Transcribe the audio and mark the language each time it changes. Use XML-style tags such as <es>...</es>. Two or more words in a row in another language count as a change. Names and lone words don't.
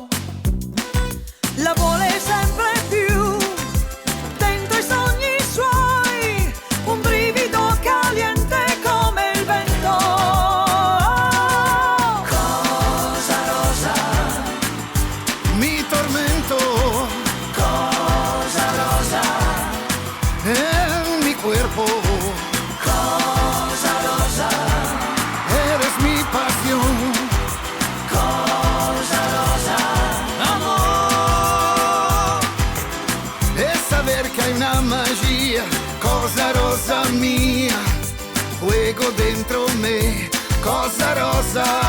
<it>La vuole sempre più, dentro i sogni suoi, un brivido caliente come il vento. Cosa rosa,</it> <es>Mi tormento</es> <it>cosa rosa,</it> <es>en mi cuerpo,</es> <it>cosa rosa,</it> <es>eres mi pasión.</es> <it>cosa rosa, amor.</it> <es>Es saber que hay una magia,</es> <it>cosa rosa</it> <es>mía, fuego dentro me,</es> <it>cosa rosa.</it>